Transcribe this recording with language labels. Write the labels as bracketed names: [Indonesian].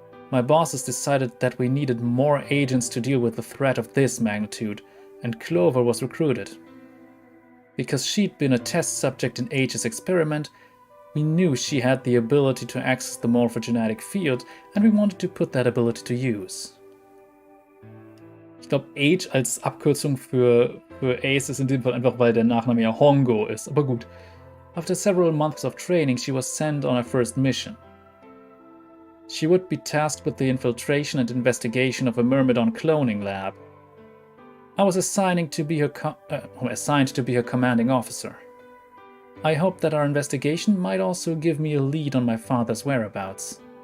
[English] My bosses decided that we needed more agents to deal with a threat of this magnitude, and Clover was recruited. Because she'd been a test subject in H's experiment, we knew she had the ability to access the morphogenetic field, and we wanted to put that ability to use. [German] Ich glaube, H als Abkürzung für Ace ist in dem Fall einfach, weil der Nachname ja Hongo ist, aber gut. [English] After several months of training, she was sent on her first mission. She would be tasked with the infiltration and investigation of a Myrmidon cloning lab. I was assigned to be her commanding officer. I hoped that our investigation might also give me a lead on my father's whereabouts.